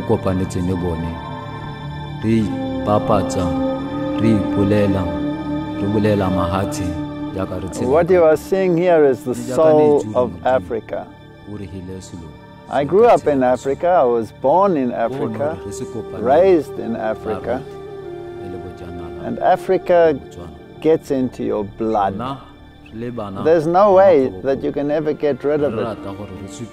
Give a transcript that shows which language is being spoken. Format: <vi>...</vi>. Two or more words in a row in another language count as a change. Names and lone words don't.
<tn>kopanetse ne bone re papatsa re ipolela re bolela mahatsi jaka re tsela.</tn> <en>What you are seeing here is the soul of Africa. I grew up in Africa, I was born in Africa, raised in Africa, and Africa gets into your blood. There's no way that you can ever get rid of it.</en>